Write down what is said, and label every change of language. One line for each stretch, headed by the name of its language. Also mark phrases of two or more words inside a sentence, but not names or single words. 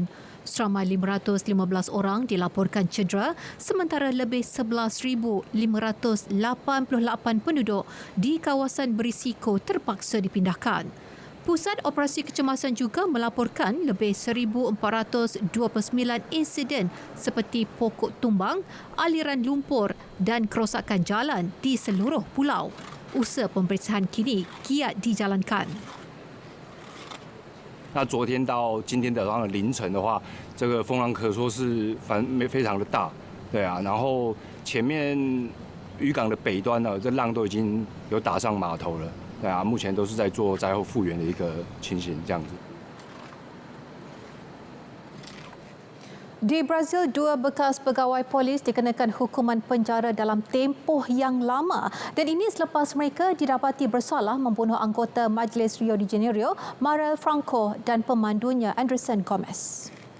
Malay: Seramai 515 orang dilaporkan cedera sementara lebih 11,588 penduduk di kawasan berisiko terpaksa dipindahkan. Pusat Operasi Kecemasan juga melaporkan lebih 1,429 insiden seperti pokok tumbang, aliran lumpur dan kerosakan jalan di seluruh pulau. Usaha pemeriksaan kini giat dijalankan.
Chinese: 那昨天到今天早上的凌晨的话，这个风浪可说是非常的大，对啊，然后前面渔港的北端呢，这浪都已经有打上码头了。对啊，目前都是在做灾后复原的一个情形，这样子。
Malay: Di Brazil, 2 bekas pegawai polis dikenakan hukuman penjara dalam tempoh yang lama dan ini selepas mereka didapati bersalah membunuh anggota Majlis Rio de Janeiro, Marielle Franco dan pemandunya Anderson Gomez.